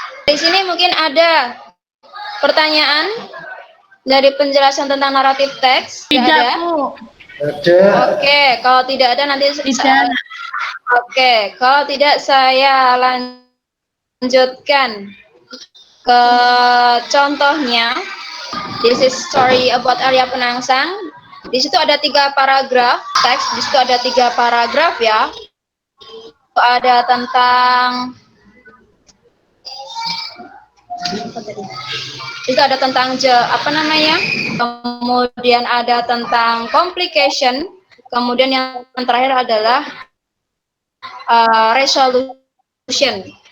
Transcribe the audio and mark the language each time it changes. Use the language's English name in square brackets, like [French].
[Indonesian] Di sini mungkin ada pertanyaan dari penjelasan tentang naratif teks? Tidak, ada? Bu. Ada. Oke, kalau tidak ada nanti Tidak. Oke, kalau tidak saya lanjutkan ke contohnya. [English] This is story about Arya Penangsang. [Indonesian] Di situ ada 3 paragraf teks. Di situ ada 3 paragraf ya. Ada tentang itu ada tentang kemudian ada tentang complication, kemudian yang terakhir adalah resolution.